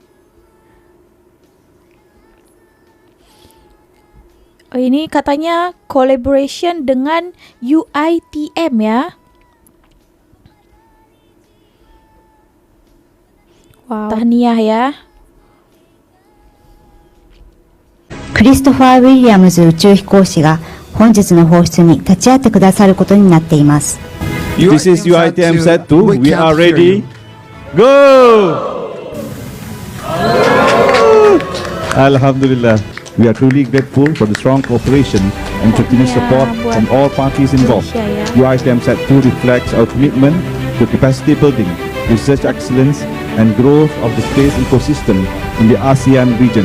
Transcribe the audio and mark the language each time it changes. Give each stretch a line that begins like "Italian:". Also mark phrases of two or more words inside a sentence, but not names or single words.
Malay: Oh, ini katanya collaboration dengan UITM ya. Wow. Tahniah ya.
Japanese: クリストファー・ウィリアムズ宇宙飛行士が本日の放出に立ち会ってくださることになっています。
English: This is UITM set 2. We are ready. Go! Alhamdulillah. We are truly grateful for the strong cooperation and continuous support from all parties involved. UITM set 2 reflects our commitment to capacity building, research excellence, and growth of the space ecosystem in the ASEAN region.